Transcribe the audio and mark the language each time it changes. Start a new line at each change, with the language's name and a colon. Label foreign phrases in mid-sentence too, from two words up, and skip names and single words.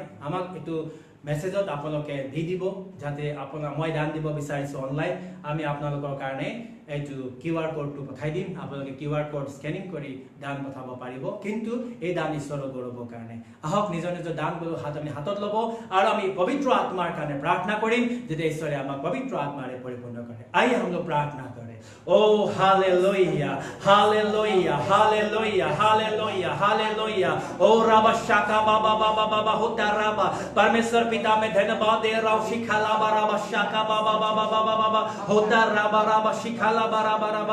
Assamese: আমাক এইটো মেছেজত আপোনালোকে দি দিব, যাতে আপোনাৰ মই দান দিব বিচাৰিছো অনলাইন, আমি আপোনালোকৰ কাৰণে এইটো QR কোডটো পঠাই দিম। আপোনালোকে QR কোড স্কেনিং কৰি দান পঠাব পাৰিব, কিন্তু এই দান ঈশ্বৰৰ গৌৰৱৰ কাৰণে। আহক নিজৰ নিজৰ দানবোৰ আমি হাতত ল'ব, আৰু আমি পবিত্ৰ আত্মাৰ কাৰণে প্ৰাৰ্থনা কৰিম, যাতে ঈশ্বৰে আমাক পবিত্ৰ আত্মাৰে পৰিপূৰ্ণ কৰে।
Hindi: आइए हम लोग प्रार्थना करें।
English: Oh, hallelujah, hallelujah, hallelujah, hallelujah, hallelujah. Oh, Rabba Shaka Baba Baba Baba Hota Rabba.
Hindi: परमेश्वर पिता में धन्यवाद दे रहा हूँ। शिखाला बाराबा शाका बाबा बाबा बाबा बाबा होता राबा राबा शिखाला बाराबा राबा।